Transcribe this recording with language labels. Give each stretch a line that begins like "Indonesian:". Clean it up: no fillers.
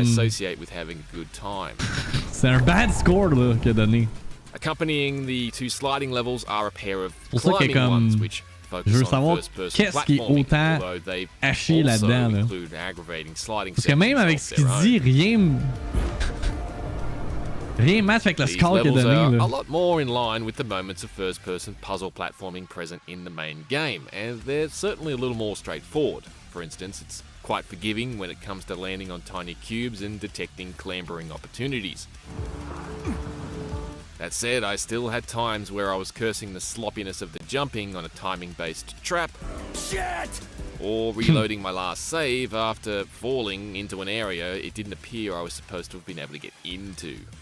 English: I associate with having a good time.
French: C'est un bad score là qu'il a donné.
English: Accompanying the two sliding levels are a pair of climbing ones, which focus on first-person platforming, although they also include aggravating sliding sections.
French: Parce que même avec ce qu'il dit, rien match avec le score qu'il a donné.
English: A lot more in line with the moments of first-person puzzle platforming present in the main game, and they're certainly a little more straightforward. For instance, it's quite forgiving when it comes to landing on tiny cubes and detecting clambering opportunities. That said, I still had times where I was cursing the sloppiness of the jumping on a timing-based trap, or reloading my last save after falling into an area it didn't appear I was supposed to have been able to get into.